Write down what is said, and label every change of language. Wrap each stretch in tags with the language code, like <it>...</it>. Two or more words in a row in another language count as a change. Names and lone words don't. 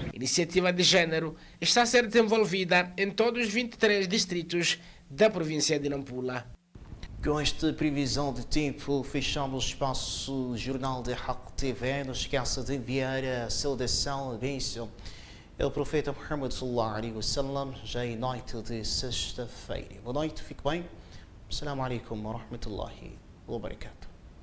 <pt>A iniciativa de género está a ser desenvolvida em todos os 23 distritos da província de Nampula. Com esta previsão de tempo, fechamos o espaço Jornal da Haq TV. Não esqueça de enviar a saudação, a bênção ao profeta Muhammad</pt> <ar>صلى الله عليه وسلم,</ar> <pt>já em noite de sexta-feira. Boa noite, fique bem.</pt> <ar>السلام عليكم ورحمة الله وبركاته.</ar>